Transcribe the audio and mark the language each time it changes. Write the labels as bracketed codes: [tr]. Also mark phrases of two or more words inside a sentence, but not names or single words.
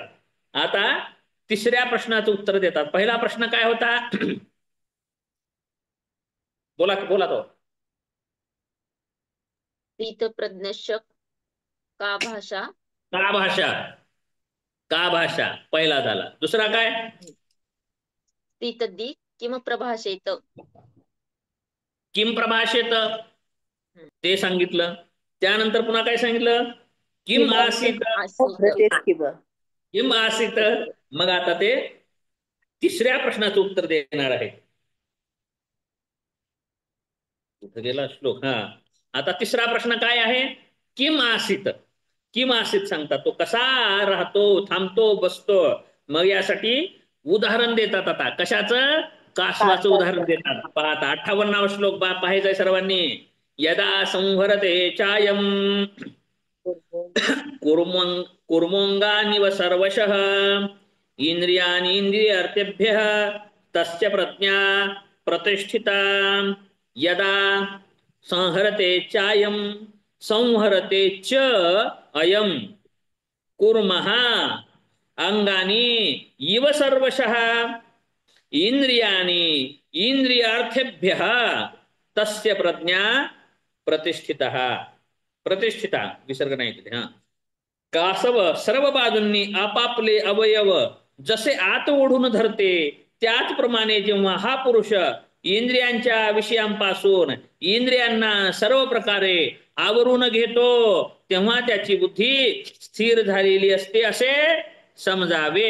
[mr] आता तिसऱ्या प्रश्नाचं उत्तर देतात. पहिला प्रश्न काय होता, बोला तो. [sa] स्थितप्रज्ञस्य का भाषा, का भाषा [mr] पहिला झाला. दुसरा काय, [sa] स्थितदी किम प्रभाषेत, किम प्रभाषेत [mr] ते सांगितलं. त्यानंतर पुन्हा काय सांगितलं, [sa] किम आसीत, किम आसीत. [mr] मग आता ते तिसऱ्या प्रश्नाचं उत्तर देणार आहे. कुठं गेला श्लोक, हा. आता तिसरा प्रश्न काय आहे, [sa] किम आसीत. किम आसीत [mr] सांगतात, तो कसा राहतो, थांबतो, बसतो. मग यासाठी उदाहरण देतात. आता कशाचं, कासवाचं उदाहरण देतात. पाहता 58वा श्लोक पाहायचा सर्वांनी. [sa] यदा संहरते चायम कुर्मोंगानिव सर्वशः इंद्रियाणि इंद्रियार्थेभ्यः तस्य प्रज्ञा प्रतिष्ठिता. यदा संहरते चायम संहरते च अयम कुर्मः अंगानि इव सर्वशः इंद्रियाणि इंद्रियार्थेभ्यः तस्य प्रज्ञा प्रतिष्ठिता [mr] विसर्ग नाही तिथे. हा, कासव सर्व बाजूंनी आपापले अवयव जसे आत ओढून धरते, त्याचप्रमाणे जेव्हा हा पुरुष इंद्रियांच्या विषयांपासून इंद्रियांना सर्व प्रकारे आवरून घेतो, तेव्हा त्याची बुद्धी स्थिर झालेली असते असे समजावे.